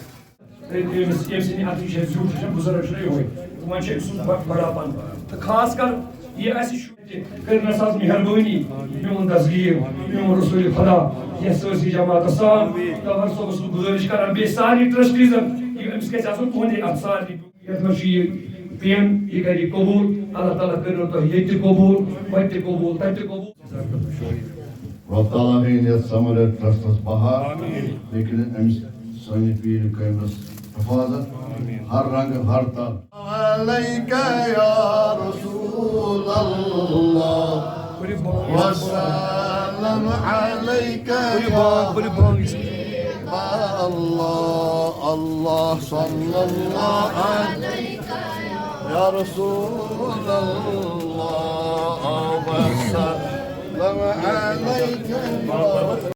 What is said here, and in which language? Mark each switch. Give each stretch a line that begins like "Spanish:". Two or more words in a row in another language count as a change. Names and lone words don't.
Kashmiri: أمِس ییٚمہِ سٕنٛدِ اَتھٕ چھِ اَسہِ زیُٹھ چھُ بُزرگ چھُنہ یِہوے وۄنۍ چھُ أمۍ سُنٛد بڑاپن تہٕ خاص کر یہ اَسہِ شُرۍ تہِ کٔرنس حظ مہربٲنی میون تصغیٖر میون رسول خدا یتھ سٲرسٕے جماعتس سان گورنر صٲبس بہٕ گُزٲرِش کران بیٚیہِ سارنٕے ٹرسٹیٖزن أمِس گژھِ آسُن تُہُنٛدے اتھ سارنٕے یتھ منٛز چھُ یہِ پین یہِ کرِ یہِ قبوٗل اللہ تعالیٰ کٔرِو تۄہہِ ییٚتہِ تہِ قبوٗل وتہِ تہِ قبوٗل تتہِ تہِ قبوٗل رب تعالیٰ ہیٚیِن یتھ سمر ٹرسٹس بہار بیٚیہِ کٔرِنۍ أمِس سٲنِس پیٖرِ کٲمِس حفاظت ہر رنگ ہر تل
Arabic: علیکہ یا رسول اللہ وسلم علیکہ یا اللہ اللہ صلی اللہ علیکہ یا رسول اللہ وسلم علیکہ